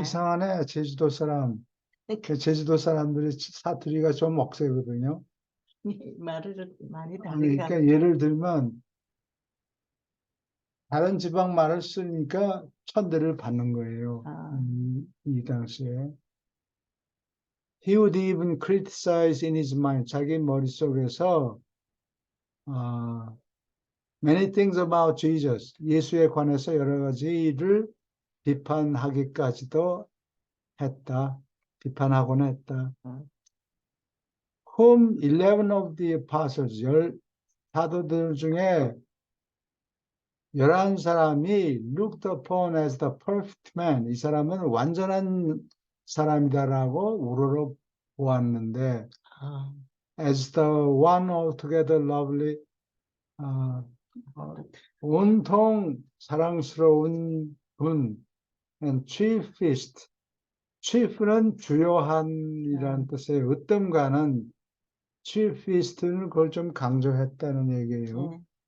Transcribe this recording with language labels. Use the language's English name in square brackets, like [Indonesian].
[Korean] 이상하네. 제주도 사람. 제주도 사람들이 사투리가 좀 억세거든요. 말을 많이 다르게 그러니까 하는. 예를 들면 다른 지방 말을 쓰니까 천대를 받는 거예요. 이 당시에. [English] He would even criticize in his mind. [Korean] 자기 머릿속에서 [English] many things about Jesus. [Korean] 예수에 관해서 여러 가지를 비판하기까지도 했다. 비판하곤 했다. [English] Whom 11 of the apostles, [Korean] 사도들 중에 11사람이 [English] looked upon as the perfect man. [Korean] 이 사람은 완전한 사람이다라고 우러러 보았는데 [English] as the one altogether lovely, [Korean] 온통 사랑스러운 분, [English] and chiefest, [Korean] chief는 주요한이라는 뜻의 으뜸가는 chiefest는 그걸 좀 강조했다는 얘기예요.